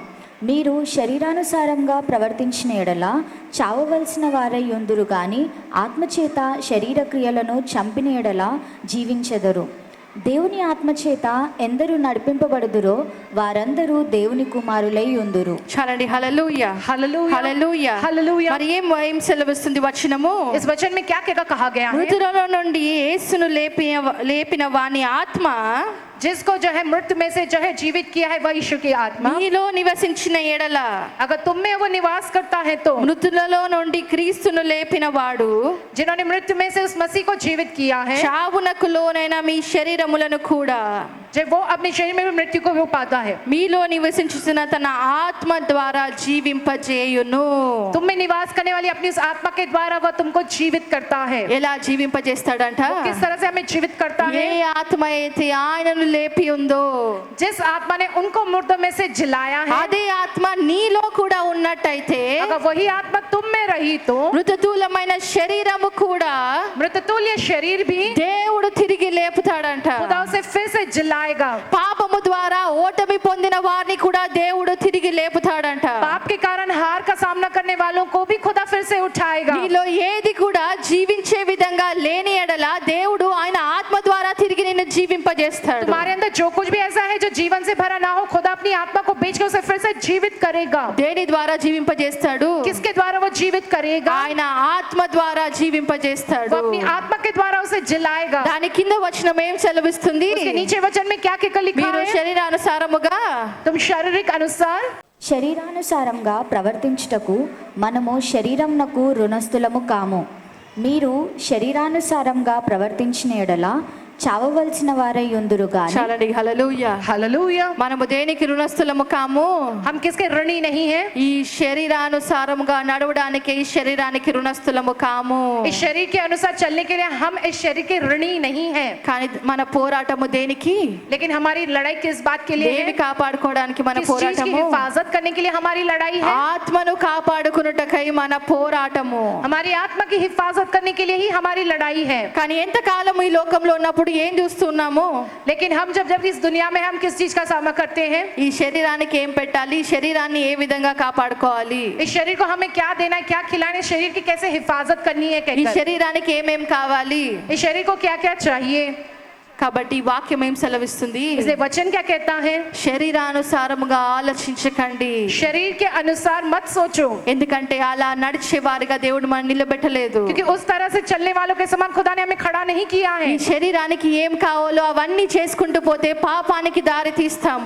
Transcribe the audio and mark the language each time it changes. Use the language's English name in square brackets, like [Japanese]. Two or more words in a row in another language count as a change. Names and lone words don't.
[Telugu] మీరు శరీరానుసారంగా ప్రవర్తించిన ఎడల చావవలసిన వారై ఉందురు గాని ఆత్మచేత శరీర క్రియలను చంపిన ఎడల జీవించెదరు. దేవుని ఆత్మచేత ఎందరు నడిపింపబడుదురో వారందరూ దేవుని కుమారులై ఉందురు. చాలండి. హల్లెలూయా, [Hindi] हालेलुया, [Telugu] హల్లెలూయా, [Hindi] हालेलुया। [Telugu] మరి ఏం సెలవిస్తుంది వచనము? [Hindi] इस वचन में क्या क्या कहा गया है? [Telugu] మృతులలో నుండి యేసును లేపిన వాని ఆత్మ [Hindi] जिसको जो है मृत्यु में से जो है जीवित किया है वह यीशु की आत्मा [Telugu] మీలో నివసించిన ఎడల, [Hindi] अगर तुम में वो निवास करता है तो [Telugu] మృతులలో నుండి క్రీస్తును లేపిన వాడు [Hindi] जिन्होंने मृत्यु में से उस मसीह को जीवित किया है, [Telugu] చావునకు లోనైన మీ శరీరములను కూడా [Hindi] जब वो अपने शरीर में भी मृत्यु को भी पाता है, [Telugu] మీలో నివసించుతున్న తన ఆత్మ ద్వారా జీవింపజేయును. [Hindi] तुम में निवास करने वाली अपनी उस आत्मा के द्वारा वह तुमको जीवित करता है। [Telugu] ఎలా జీవింపజేస్తాడంట? [Hindi] वो किस तरह से हमें जीवित करता [Telugu] ఏ [Hindi] है? [Telugu] ఆత్మ అయితే ఆయనను లేపి ఉందో [Hindi] जिस आत्मा ने उनको मुर्दों में से जिलाया है, [Telugu] అదే ఆత్మ నీలో కూడా ఉన్నట్టయితే [Hindi] अगर वही आत्मा तुम में रही तो [Telugu] మృతతుల్యమైన శరీరము కూడా [Hindi] मृततुल्य शरीर भी [Telugu] దేవుడు తిరిగి లేపుతాడంట. [Hindi] खुदा उसे फिर से जिलाएगा। [Telugu] పాపము ద్వారా ఓటమి పొందిన వారిని కూడా దేవుడు తిరిగి లేపుతాడంట. [Hindi] पाप के कारण हार का सामना करने वालों को भी खुदा फिर से उठाएगा। [Telugu] నీలో ఏది కూడా జీవించే విధంగా లేని ఎడల దేవుడు ఆయన ఆత్మ ద్వారా తిరిగి నిన్ను జీవింపజేస్తాడు. [Hindi] तुम्हारे अंदर जो कुछ भी ऐसा है जो जीवन से भरा ना हो, खुदा अपनी आत्मा को बेच के उसे फिर से जीवित करेगा। [Telugu] దేని ద్వారా జీవింపజేస్తాడు? [Hindi] किसके द्वारा वो जीवित करेगा? [Telugu] ఆయన ఆత్మ ద్వారా [Hindi] वो [Telugu] జీవింపజేస్తాడు. [Hindi] अपनी आत्मा के द्वारा उसे जिलाएगा। [Telugu] దాని కింద వచనం ఏం సెలవిస్తుంది? [Hindi] उसके नीचे वचन में क्या क्या लिखा [Telugu] మీరు [Hindi] है? [Telugu] శరీరానుసారముగా [Hindi] तुम शारीरिक अनुसार [Telugu] శరీరానుసారంగా ప్రవర్తించుటకు మనము శరీరమునకు రుణస్థులము కాము. మీరు శరీరానుసారంగా ప్రవర్తించిన ఎడల చావవలసిన వారై యుందురు గాని. చాలండి. హల్లెలూయా. [Hindi] हालेलुया। [Telugu] మనము దేనికి రుణస్థులము కాము? [Hindi] हम किसके ऋणी नहीं है? [Telugu] ఈ శరీరానుసారముగా నడవడానికి ఈ శరీరానికి రుణస్థులము కాము. [Hindi] इस शरीर के अनुसार चलने के लिए हम इस शरीर के ऋणी नहीं है। [Telugu] కానీ మన పోరాటము దేనికి? [Hindi] लेकिन हमारी लड़ाई किस बात के लिए है? [Telugu] దేవి కాపాడుకోవడానికి మన [Hindi] किस चीज की [Telugu] పోరాటము? [Hindi] हिफाजत करने के लिए हमारी लड़ाई है? [Telugu] ఆత్మను కాపాడుకున్నటకై మన పోరాటము. [Hindi] हमारी आत्मा की हिफाजत करने के लिए ही हमारी लड़ाई है। [Telugu] కానీ ఎంతకాలం ఈ లోకంలో ఉన్నప్పుడు ఏం చూస్తున్నాము? [Hindi] लेकिन हम जब इस दुनिया में हम किस चीज का सामना करते हैं? [Telugu] ఈ శరీరానికి ఏం పెట్టాలి? ఈ శరీరాన్ని ఏ విధంగా కాపాడుకోవాలి? [Hindi] इस शरीर को हमें क्या देना है, क्या खिलाना है, शरीर की कैसे हिफाजत करनी है [Telugu] ఈ [Hindi] कहकर। [Telugu] శరీరానికి ఏమేం కావాలి? [Hindi] इस शरीर को क्या क्या चाहिए? [Telugu] కాబట్టి ఈ వాక్యం ఏం సెలవిస్తుంది? [Hindi] इसलिए वचन क्या कहता है? [Telugu] శరీరానుసారముగా ఆలోచించకండి. [Hindi] शरीर के अनुसार मत सोचो, [Telugu] ఎందుకంటే అలా నడిచే వారిగా దేవుడు మనం నిలబెట్టలేదు. [Hindi] क्योंकि उस तरह से चलने वालों के समान खुदा ने हमें खड़ा नहीं किया है। [Telugu] ఈ శరీరానికి ఏం కావాలో అవన్నీ చేసుకుంటూ పోతే పాపానికి దారి తీస్తాము.